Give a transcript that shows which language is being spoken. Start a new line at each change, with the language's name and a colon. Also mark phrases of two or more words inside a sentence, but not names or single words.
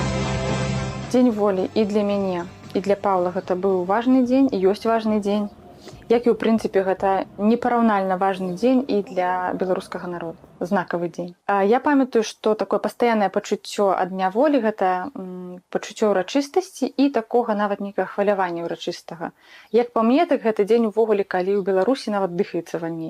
Russian: День воли и для меня, и для Павла это был важный день, и есть важный день.
Belarusian: Як і ў прынцыпе гэта непараўнальна важны дзень і для беларускага народа, знакавы дзень. Я памятаю, што такое пастаяннае пачуццё ад дня волі гэта пачуццё ўрачыстасці і такога нават нейкага хвалявання ўрачыстага. Як па мне, так гэты дзень увогуле, калі ў Беларусі нават дыхаецца вальней.